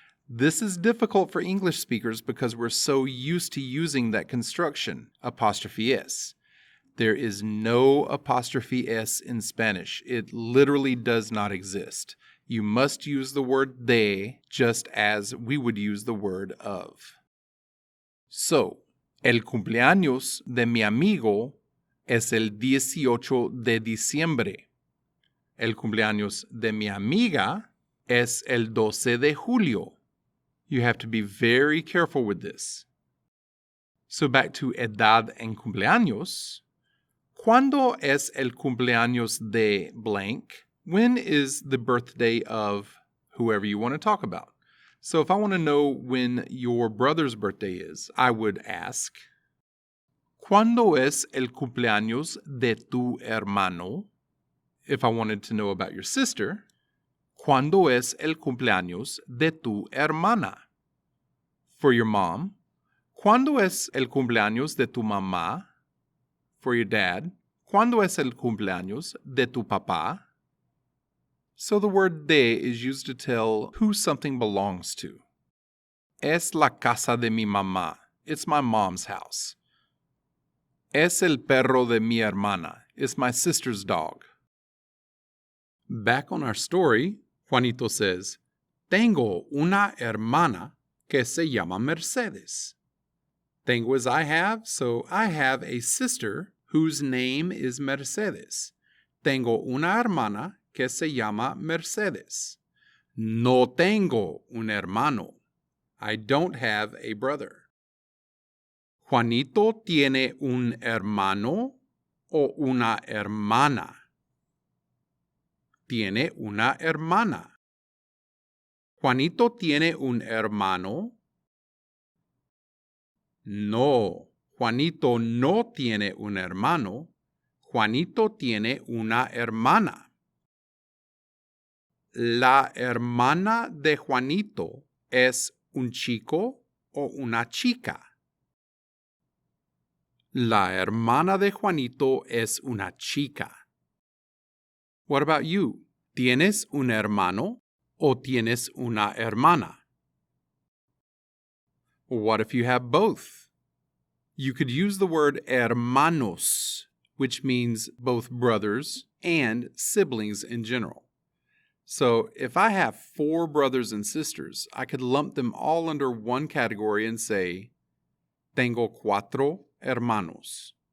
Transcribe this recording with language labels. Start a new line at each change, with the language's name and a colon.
English: This is difficult for English speakers because we're so used to using that construction, apostrophe S. There is no apostrophe S in Spanish. It literally does not exist. You must use the word de just as we would use the word of.
Spanish: So, el cumpleaños de mi amigo es el 18 de diciembre. El cumpleaños de mi amiga es el 12 de julio.
English: You have to be very careful with this. So back to
Spanish: edad en cumpleaños. ¿Cuándo es el cumpleaños de blank?
English: When is the birthday of whoever you want to talk about? So if I want to know when your brother's birthday is, I would ask,
Spanish: ¿Cuándo es el cumpleaños de tu hermano?
English: If I wanted to know about your sister,
Spanish: ¿Cuándo es el cumpleaños de tu hermana?
English: For your mom,
Spanish: ¿Cuándo es el cumpleaños de tu mamá?
English: For your dad,
Spanish: ¿Cuándo es el cumpleaños de tu papá?
English: So the word de is used to tell who something belongs to.
Spanish: Es la casa de mi mamá.
English: It's my mom's house.
Spanish: Es el perro de mi hermana.
English: It's my sister's dog. Back on our story, Juanito says,
Spanish: Tengo una hermana que se llama Mercedes.
English: Tengo is I have, so I have a sister whose name is Mercedes.
Spanish: Tengo una hermana que se llama Mercedes. No tengo un hermano.
English: I don't have a brother.
Spanish: Juanito tiene un hermano o una hermana. Tiene una hermana. Juanito tiene un hermano. No, Juanito no tiene un hermano. Juanito tiene una hermana. ¿La hermana de Juanito es un chico o una chica? La hermana de Juanito es una chica.
English: What about you?
Spanish: ¿Tienes un hermano o tienes una hermana?
English: What if you have both? You could use the word hermanos, which means both brothers and siblings in general. So if I have 4 brothers and sisters, I could lump them all under one category and say,
Spanish: Tengo 4 hermanos.